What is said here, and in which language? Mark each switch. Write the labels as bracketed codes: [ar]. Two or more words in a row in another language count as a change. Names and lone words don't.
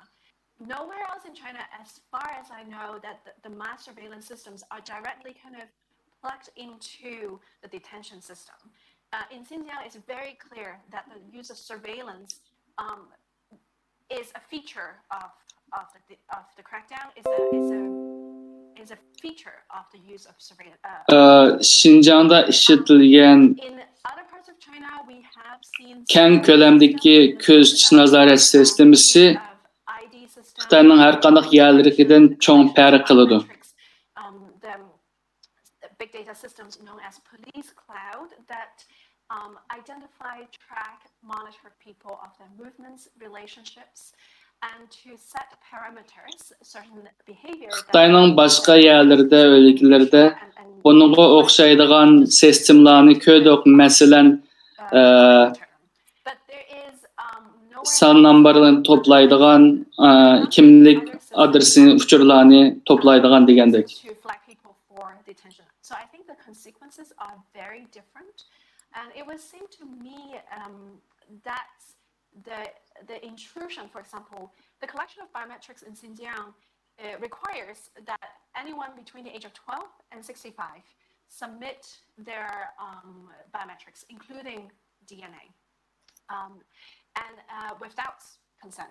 [en] Nowhere else in China, as far as I know, that the mass surveillance systems are directly kind of plugged into the detention system. In Xinjiang, it's very clear that the use of surveillance is a feature of the crackdown. Is a feature of the use of surveillance. [uz] Xinjiangda ishlatilgan keng ko'lamdagi ko'z tutish nazorat sistemasi Xitoyning har qanday yerlaridan cho'ng farq qiladi. [en] big data systems known as Police Cloud that identify, track, monitor people of their movements, relationships, and to set parameters, certain behavior. [uz] Xitayning boshqa yerlarida, o'liklarda bunga o'xshaydigan sistemlarni ko'rdik. Masalan, son numberlarni toplaydigan, kimlik adresini, uchurlarni toplaydigan degandek. [en] So I think the consequences are very different, and it would seem to me that the intrusion, for example, the collection of biometrics in Xinjiang requires that anyone between the age of 12 and 65 submit their biometrics, including DNA, and without consent.